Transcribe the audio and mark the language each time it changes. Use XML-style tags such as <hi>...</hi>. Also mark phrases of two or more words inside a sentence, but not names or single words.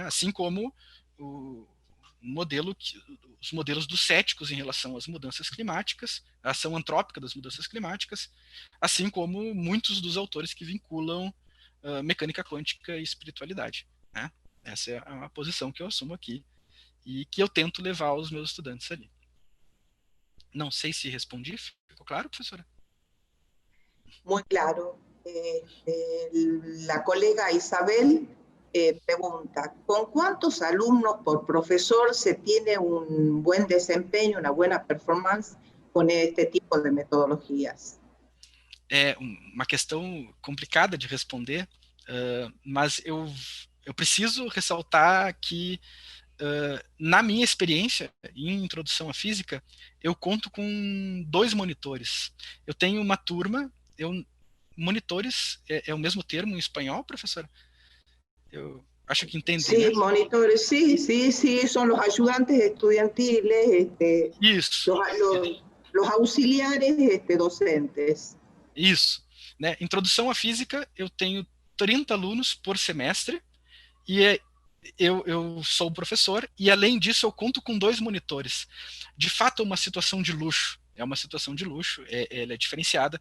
<pt>Assim como os modelos dos céticos em relação às mudanças climáticas, a ação antrópica das mudanças climáticas, assim como muitos dos autores que vinculam mecânica quântica e espiritualidade, né? Essa é a posição que eu assumo aqui e que eu tento levar aos meus estudantes ali. Não sei se respondi, ficou claro, professora?</pt> <es>Muy claro. La colega Isabel pregunta, ¿con cuántos alumnos por profesor se tiene un buen desempeño, una buena performance con este tipo de metodologías?</es> <pt>É uma questão complicada de responder, mas eu preciso ressaltar que, na minha experiência em introdução à física, eu conto com 2 monitores. Eu tenho uma turma, monitores é o mesmo termo em espanhol, professora? Eu acho que entendem,</pt> <es>Sí,</es> <pt>né?</pt> <es>monitores, sí, son los ayudantes estudiantiles,</es> <pt>Isso.</pt> <es>Los auxiliares docentes.</es> <pt>Isso, né? Introdução à física, eu tenho 30 alunos por semestre, e eu sou professor, e além disso eu conto com 2 monitores. De fato, é uma situação de luxo, ela é diferenciada.</pt>